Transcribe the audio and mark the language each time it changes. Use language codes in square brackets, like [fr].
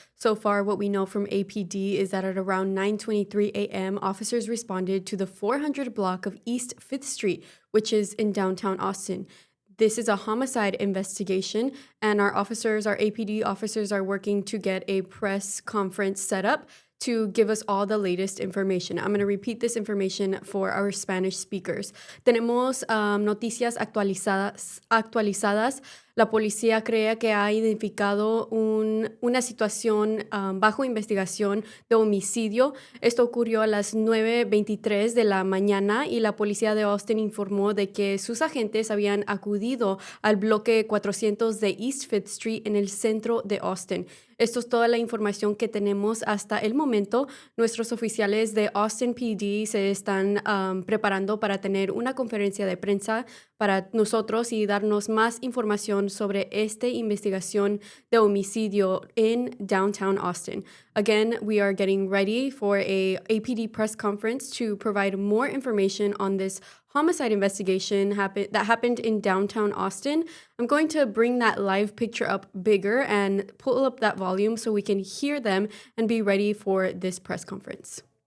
[en] So far, what we know from APD is that at around 9:23 a.m., officers responded to the 400 block of East 5th Street, which is in downtown Austin. This is a homicide investigation, and our APD officers, are working to get a press conference set up to give us all the latest information. I'm going to repeat this information for our Spanish speakers. [es] Tenemos noticias actualizadas. La policía cree que ha identificado una situación bajo investigación de homicidio. Esto ocurrió a las 9:23 de la mañana y la policía de Austin informó de que sus agentes habían acudido al bloque 400 de East 5th Street en el centro de Austin. Esto es toda la información que tenemos hasta el momento. Nuestros oficiales de Austin PD se están preparando para tener una conferencia de prensa para nosotros y darnos más información sobre esta investigación de homicidio [en] in downtown Austin. Again, we are getting ready for a APD press conference to provide more information on this homicide investigation that happened in downtown Austin. I'm going to bring that live picture up bigger and pull up that volume so we can hear them and be ready for this press conference.